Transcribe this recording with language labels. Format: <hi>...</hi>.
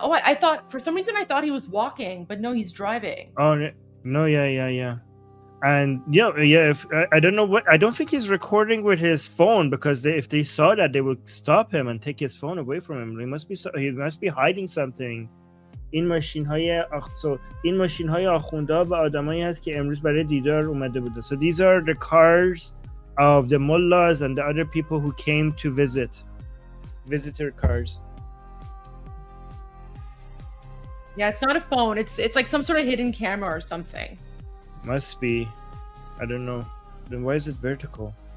<en>Oh, I thought for some reason he was walking, but no, he's driving. Oh no, yeah. And if I don't know I don't think he's recording with his phone, because if they saw that, they would stop him and take his phone away from him. He must be hiding something.</en> <fa>این ماشین‌های آخوندا و آدمایی هست که امروز برای دیدار اومده بودن.</fa> <en>So these are the cars of the mullahs and the other people who came to visit. Visitor cars. Yeah, it's not a phone. It's like some sort of hidden camera or something. Must be. I don't know. Then why is it vertical?</en>